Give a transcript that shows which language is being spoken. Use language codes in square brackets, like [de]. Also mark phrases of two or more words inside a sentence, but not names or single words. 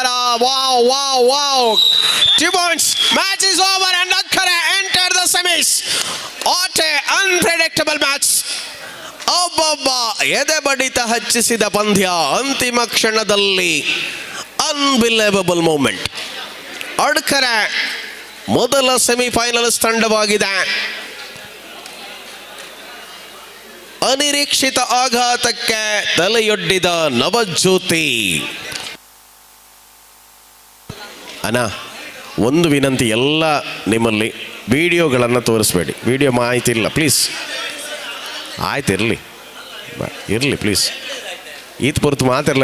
[en] wow wow wow 2 points. Match is over and Akkare enter the semis. What a unpredictable match. [kn] ಒಬ್ಬೊಬ್ಬ ಎದೆ ಬಡಿತ ಹಚ್ಚಿಸಿದ ಪಂದ್ಯ. ಅಂತಿಮ ಕ್ಷಣದಲ್ಲಿ [en] unbelievable moment. [kn] ಅಡ್ಕರೆ ಮೊದಲ ಸೆಮಿಫೈನಲ್ಸ್ ತಂಡವಾಗಿದೆ. ಅನಿರೀಕ್ಷಿತ ಆಘಾತಕ್ಕೆ ತಲೆಯೊಡ್ಡಿದ ನವಜ್ಯೋತಿ. ಅಣ್ಣ, ಒಂದು ವಿನಂತಿ, ಎಲ್ಲ ನಿಮ್ಮಲ್ಲಿ ವಿಡಿಯೋಗಳನ್ನು ತೋರಿಸ್ಬೇಡಿ. ವಿಡಿಯೋ ಮಾಹಿತಿ ಇಲ್ಲ ಪ್ಲೀಸ್. ಆಯ್ತು, ಇರಲಿ ಪ್ಲೀಸ್. [tcy] ಈತ್ ಪುರ್ತು ಮಾತಿರಲ್ಲ.